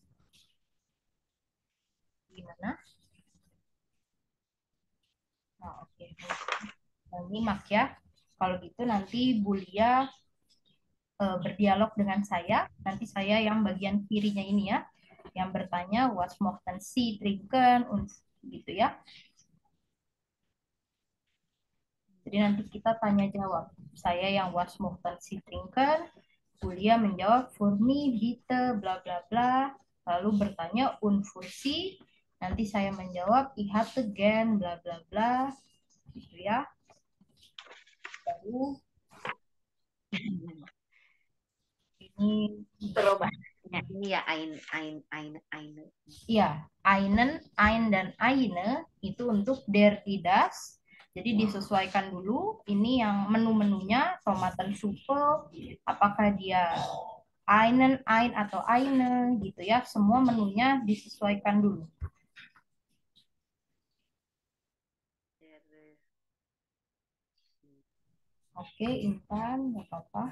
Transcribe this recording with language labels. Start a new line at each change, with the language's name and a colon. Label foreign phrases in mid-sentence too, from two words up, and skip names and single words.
Indonesian: Gimana? Nah, oke. Menyimak ya. Kalau gitu nanti Bulia berdialog dengan saya. Nanti saya yang bagian kirinya ini ya. Yang bertanya,
German: was möchten Sie trinken?
Indonesian: Gitu ya. Jadi nanti kita tanya jawab. Saya yang
German: was möchten Sie trinken,
Indonesian: Julia menjawab
German: für mich bitte
Indonesian: bla bla bla. Lalu bertanya
German: und für Sie.
Indonesian: Nanti saya menjawab
German: ich hätte gern
Indonesian: bla bla bla. Gitu ya. Baru ini Coba. Ya, ini ya eine. iya, einen, ein dan eine itu untuk
German: der die das.
Indonesian: Jadi disesuaikan dulu ini yang menu-menunya Tomatensuppe, apakah dia einen, ein atau eine gitu ya. Semua menunya disesuaikan dulu. Oke, Intan, nggak apa-apa.